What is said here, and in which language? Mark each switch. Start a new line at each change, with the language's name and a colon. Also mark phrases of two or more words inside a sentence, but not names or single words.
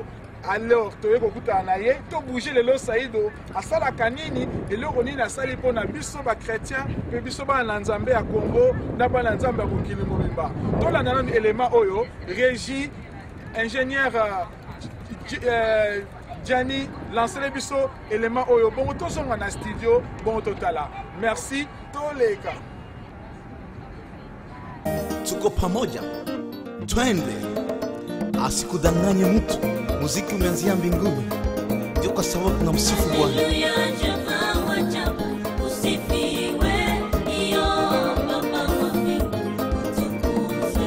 Lingala: Alors toye kokuta na ye to bouger lelo Saïdo asala kanini eloko nini asali po na biso ba chrétien pe biso ba na Nzambe ya Congo na ba na Nzambe ya kokili mobimba to la nana élément oyo régie ingénieur Gianni lancez biso élément oyo bongo to songa na studio bongo totala merci toleka
Swahili: Tuko pamoja, twende, asikudanganye mtu. Muziki umeanzia mbinguni, ndio kwa sababu tunamsifu Bwana. Haleluya, Jehova wa ajabu, usifiwe. Iyo Baba wa mbingu, utukuzwe.